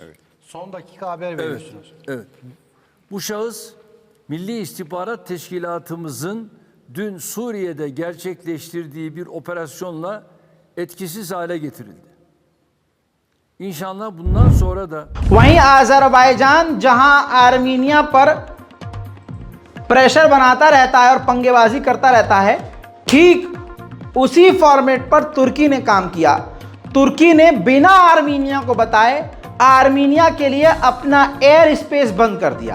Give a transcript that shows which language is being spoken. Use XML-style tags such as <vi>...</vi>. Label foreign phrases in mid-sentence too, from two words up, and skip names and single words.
<tr>Evet. Son dakika haber veriyorsunuz. Evet. Bu şahıs Milli İstihbarat Teşkilatımızın dün Suriye'de gerçekleştirdiği bir operasyonla etkisiz hale getirildi. İnşallah bundan sonra da</tr> <hi>वहीं आज़रबाईजान जहां आर्मीनिया पर प्रेशर बनाता रहता है और पंगेबाजी करता रहता है, ठीक उसी फॉर्मेट पर तुर्की ने काम किया। तुर्की ने बिना आर्मीनिया को बताए आर्मीनिया के लिए अपना</hi> <en>air space</en> <hi>बंद कर दिया।</hi>